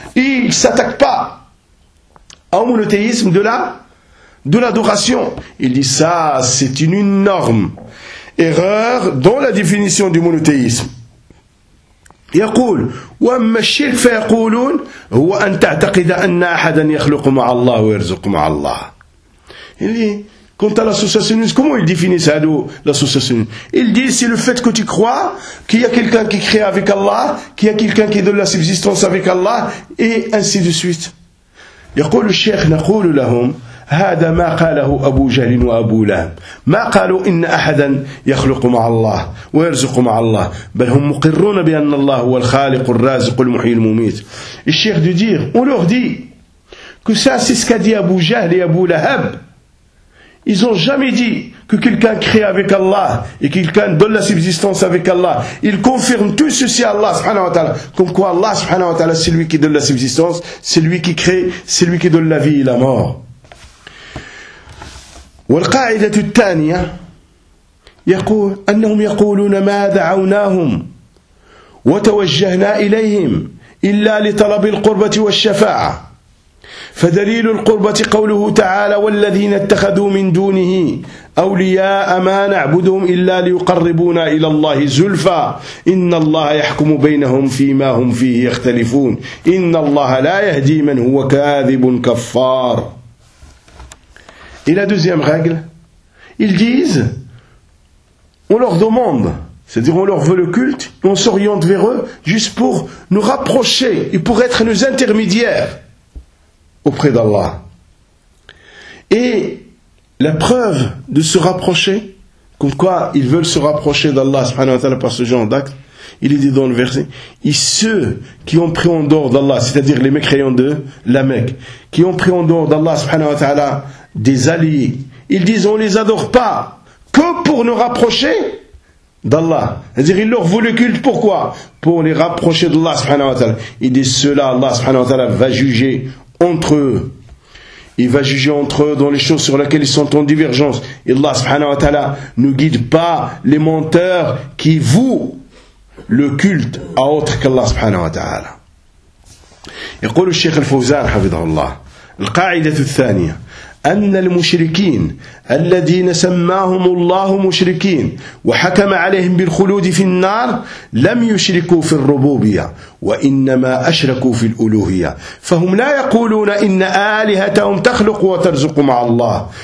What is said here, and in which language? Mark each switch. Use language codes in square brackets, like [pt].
[fr] Il s'attaque pas au monothéisme de l'adoration. Il dit ça, c'est une énorme erreur dans la définition du monothéisme. [ar] يقول واما الشرك فيقولون هو ان تعتقد ان احدا يخلق مع الله ويرزق مع الله. [fr] Et quant à l'associationnisme, comment ils définissent l'associationnisme? Ils disent c'est le fait que tu crois qu'il y a quelqu'un qui crée avec Allah, qu'il y a quelqu'un qui donne la subsistance avec Allah, et ainsi de suite. [ar] يقول الشيخ نقول لهم هذا ما قاله أبو جهل وأبو لهب ما قالوا إن أحدا يخلق مع الله ويرزق مع الله بل هم مقرون بأن الله هو الخالق الرازق المحيي المميت. الشيخ دو دير [fr] on leur dit que ça c'est ce qu'a dit Abu Jahl et Abu Lahab. Ils ont jamais dit que quelqu'un crée avec Allah et quelqu'un donne la subsistance avec Allah. Ils confirment tout ceci à Allah subhanahu wa ta'ala, comme quoi Allah subhanahu wa ta'ala c'est lui qui donne la subsistance, c'est lui qui crée, c'est lui qui donne la vie et la mort. [ar] والقاعدة الثانية يقول أنهم يقولون ما دعوناهم وتوجهنا إليهم إلا لطلب القربة والشفاعة فدليل القربة قوله تعالى والذين اتخذوا من دونه أولياء ما نعبدهم إلا ليقربونا إلى الله زلفى إن الله يحكم بينهم فيما هم فيه يختلفون إن الله لا يهدي من هو كاذب كفار. [fr] Et la deuxième règle, ils disent, on leur demande, c'est-à-dire on leur veut le culte, on s'oriente vers eux juste pour nous rapprocher et pour être nos intermédiaires auprès d'Allah. Et la preuve de se rapprocher, comme quoi ils veulent se rapprocher d'Allah subhanahu wa ta'ala par ce genre d'acte, il est dit dans le verset, et ceux qui ont pris en dehors d'Allah, c'est-à-dire les mécréants de la Mecque, qui ont pris en dehors d'Allah subhanahu wa ta'ala, des alliés. Ils disent, on les adore pas que pour nous rapprocher d'Allah. C'est-à-dire, ils leur voulaient culte, pourquoi? Pour les rapprocher d'Allah subhanahu wa ta'ala. Ils disent, cela, Allah subhanahu wa ta'ala va juger entre eux. Il va juger entre eux dans les choses sur lesquelles ils sont en divergence. Et Allah subhanahu wa ta'ala ne guide pas les menteurs qui vouent le culte à autre qu'Allah subhanahu wa ta'ala. Et qu'on le Cheikh al-Fawzan, hafidhahullah, [ar] القاعدة الثانية أن المشركين الذين سماهم الله مشركين وحكم عليهم بالخلود في النار لم يشركوا في الربوبية وإنما أشركوا في الألوهية فهم لا يقولون إن آلهتهم تخلق وترزق مع الله